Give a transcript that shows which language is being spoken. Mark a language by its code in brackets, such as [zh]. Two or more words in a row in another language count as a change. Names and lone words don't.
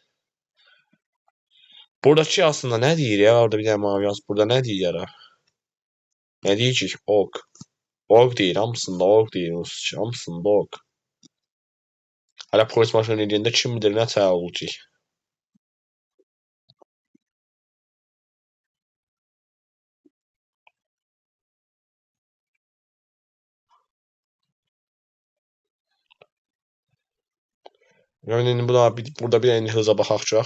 [tr] Buradaki aslında ne deyir ya? Orada bir tane mavi yaz. Burada ne deyir ya? Ne diyecek? Ok. Ok değil. Hamısında ok değil. [az] Hamısında ok. Hala polis maşını eləyəndə kim bilir nə təə olacaq. Yəni burada bir hıza baxaq görək.